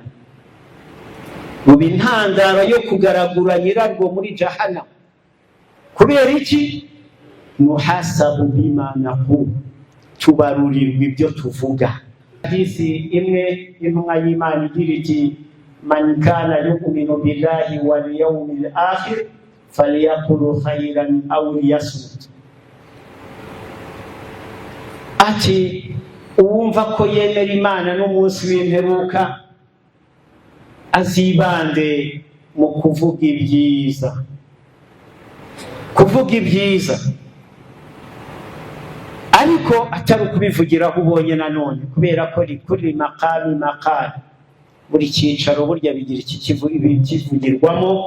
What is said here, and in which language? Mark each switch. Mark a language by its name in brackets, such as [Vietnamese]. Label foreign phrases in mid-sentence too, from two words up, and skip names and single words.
[Kinyarwanda] Ruba intandaro yo kugaragura nyirarwo muri jahannam. Kubera iki? [Arabic] محاسب بما نقول, [Kinyarwanda] tubarurirwa ibyo tuvuga. Hadisi imwe y'intumwa y'Imana igira iti [Arabic] من كان يؤمن بالله واليوم الآخر فليقل خيرا أو ليصمت. [Kinyarwanda] Ati uwumva ko yemera Imana n'umunsi w'imperuka azibande mu kuvuga ibyiza, kuvuga ibyiza, ariko atari ukubivugiraho ubonye nanone, kubera ko kuri [Arabic] مقام مقال, [Kinyarwanda] buri cyicaro burya bigira ikivugirwamo.